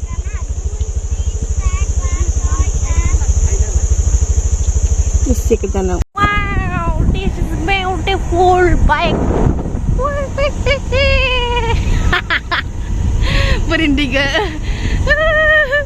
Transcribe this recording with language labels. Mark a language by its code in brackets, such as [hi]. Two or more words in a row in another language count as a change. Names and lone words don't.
[brx] एसे गोजानाव [en] Wow, this is beautiful bike. [ms] Berhenti ke?